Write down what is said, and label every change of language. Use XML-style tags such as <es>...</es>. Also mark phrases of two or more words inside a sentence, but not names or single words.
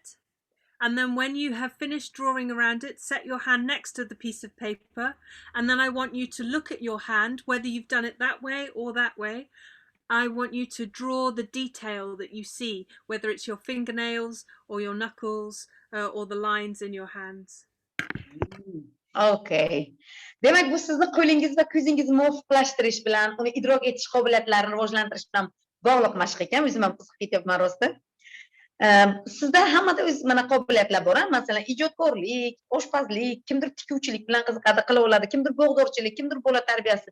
<en>And then when you have finished drawing around it, set your hand next to the piece of paper. And then I want you to look at your hand, whether you've done it that way or that way. I want you to draw the detail that you see, whether it's your fingernails or your knuckles or the lines in your hands. Okay.</en> <uz>Demak, bu sizni qo'lingiz va ko'zingizni muvofiqlashtirish bilan, uni idrok etish qobiliyatlarini rivojlantirish bilan bog'liq mashq ekan. O'zim ham qiziqib ketyapman rostda. Sizda hammada o'z mana qobiliyatlar bor, masalan, ijodkorlik, oshpazlik, kimdir tikuvchilik bilan qiziqadi, qila oladi, kimdir bog'dorchilik, kimdir bola tarbiyasi.</uz>